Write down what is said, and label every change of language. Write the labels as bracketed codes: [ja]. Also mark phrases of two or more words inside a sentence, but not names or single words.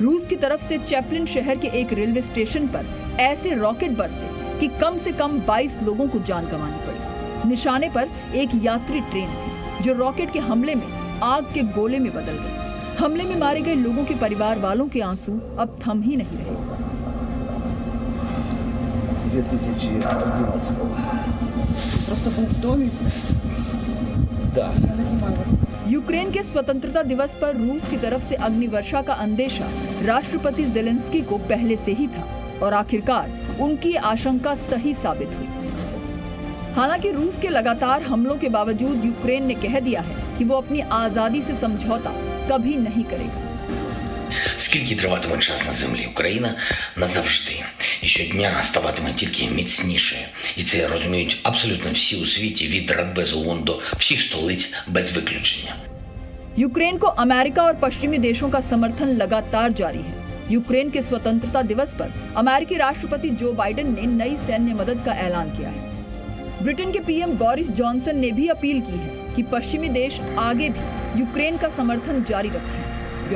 [hi] रूस की तरफ से चैपलिन शहर के एक रेलवे स्टेशन पर ऐसे रॉकेट बरसे कि कम से कम 22 लोगों को जान गंवानी पड़ी। निशाने पर एक यात्री ट्रेन थी जो रॉकेट के हमले में आग के गोले में बदल गई। हमले में मारे गए लोगों के परिवार वालों के आंसू अब थम ही नहीं रहे। 2011. [ru] Просто был в доме? Да. [hi] यूक्रेन के स्वतंत्रता दिवस पर रूस की तरफ से अग्निवर्षा का अंदेशा राष्ट्रपति ज़ेलेंस्की को पहले से ही था और आखिरकार उनकी आशंका सही साबित हुई। हालांकि रूस के लगातार हमलों के बावजूद यूक्रेन ने कह दिया है कि वो अपनी आजादी से समझौता कभी नहीं करेगा। [uk] Скільки триватиме час на землі, Україна назавжди і щодня ставатиме тільки міцнішою. І це розуміють абсолютно всі у світі, від Радбезу ООН до всіх столиць без виключення. [hi] यूक्रेन को अमेरिका और पश्चिमी देशों का समर्थन लगातार जारी है। यूक्रेन के स्वतंत्रता दिवस पर अमेरिकी राष्ट्रपति जो बाइडेन ने नई सैन्य मदद का ऐलान किया है। ब्रिटेन के पीएम बोरिस जॉनसन ने भी अपील की है कि पश्चिमी देश आगे भी यूक्रेन का समर्थन जारी रखें।